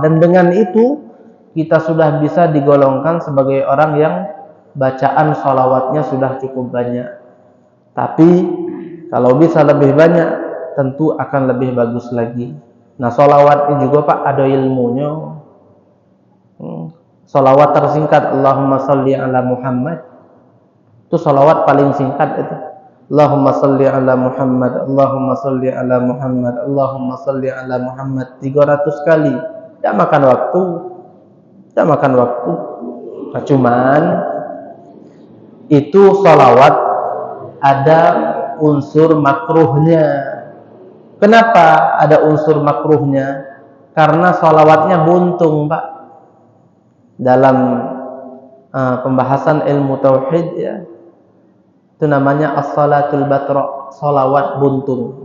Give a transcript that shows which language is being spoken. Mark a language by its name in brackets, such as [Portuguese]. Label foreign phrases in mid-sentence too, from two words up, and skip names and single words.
[Indonesian] Dan dengan itu kita sudah bisa digolongkan sebagai orang yang bacaan salawatnya sudah cukup banyak. Tapi kalau bisa lebih banyak, tentu akan lebih bagus lagi. Nah, salawat ini juga Pak ada ilmunya. Salawat tersingkat [Arabic] اللهم صل على محمد, [Indonesian] itu salawat paling singkat itu. [Arabic] اللهم صل على محمد، اللهم صل على محمد، اللهم صل على محمد 300 kali. [Indonesian] Tidak makan waktu. Tidak makan waktu. Nah, cuman itu salawat ada unsur makruhnya. Kenapa ada unsur makruhnya? Karena salawatnya buntung, Pak. Dalam pembahasan ilmu tauhid ya, itu namanya [Arabic] الصلاة البتراء, [Indonesian] salawat buntung.